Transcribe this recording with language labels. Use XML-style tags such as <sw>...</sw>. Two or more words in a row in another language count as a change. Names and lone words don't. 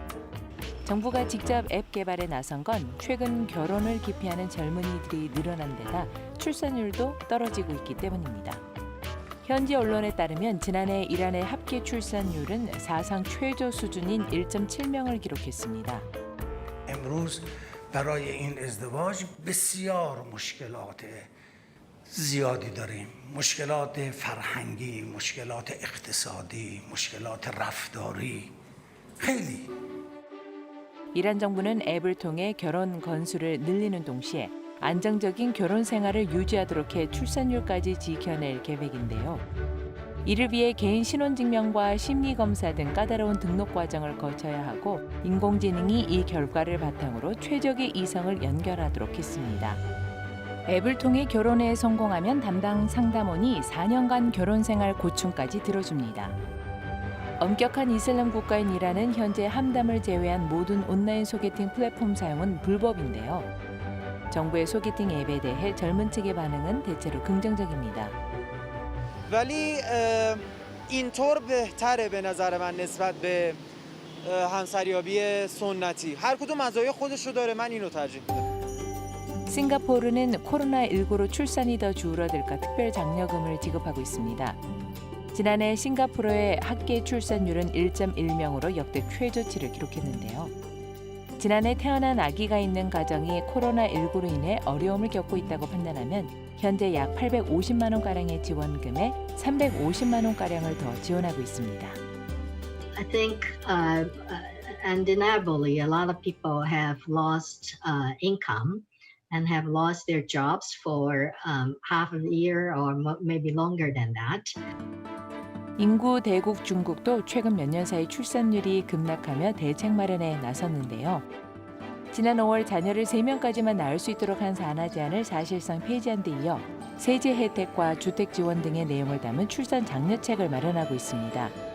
<ko>정부가 직접 앱 개발에 나선 건 최근 결혼을 기피하는 젊은이들이 늘어난 데다 출산율도 떨어지고 있기 때문입니다. 현지 언론에 따르면 지난해 이란의 합계 출산율은 사상 최저 수준인 1.7명을 기록했습니다.</ko> <fa>امروز برای این ازدواج بسیار مشکلات زیادی داریم. مشکلات فرهنگی، مشکلات اقتصادی، مشکلات رفتاری خیلی.</fa> <ko>이란 정부는 앱을 통해 결혼 건수를 늘리는 동시에 안정적인 결혼 생활을 유지하도록 해 출산율까지 지켜낼 계획인데요. 이를 위해 개인 신원증명과 심리검사 등 까다로운 등록 과정을 거쳐야 하고 인공지능이 이 결과를 바탕으로 최적의 이성을 연결하도록 했습니다. 앱을 통해 결혼에 성공하면 담당 상담원이 4년간 결혼 생활 고충까지 들어줍니다. 엄격한 이슬람 국가인 이란은 현재 함담을 제외한 모든 온라인 소개팅 플랫폼 사용은 불법인데요. 정부의 소개팅 앱에 대해 젊은 측의 반응은 대체로 긍정적입니다.</ko> <fa>ولی اینطور بهتره به نظر من نسبت به همسریابی سنتی. هر کدوم مزایای خودش رو داره. من اینو ترجیح میدم.</fa> <ko>싱가포르는 코로나19로 출산이 더 줄어들까 특별 장려금을 지급하고 있습니다. 지난해 싱가포르의 합계 출산율은 1.1명으로 역대 최저치를 기록했는데요. 지난해 태어난 아기가 있는 가정이 코로나19로 인해 어려움을 겪고 있다고 판단하면 현재 약 850만 원가량의 지원금에 350만 원가량을 더 지원하고 있습니다.</ko> <en>I think undeniably a lot of people have lost income and have lost their jobs for half a year or maybe longer than that.</en> <ko>인구 대국 중국도 최근 몇 년 사이 출산율이 급락하며 대책 마련에 나섰는데요. 지난 5월 자녀를 3명까지만 낳을 수 있도록 한 산하 제한을 사실상 폐지한 데 이어 세제 혜택과 주택 지원 등의 내용을 담은 출산 장려책을 마련하고 있습니다.</ko>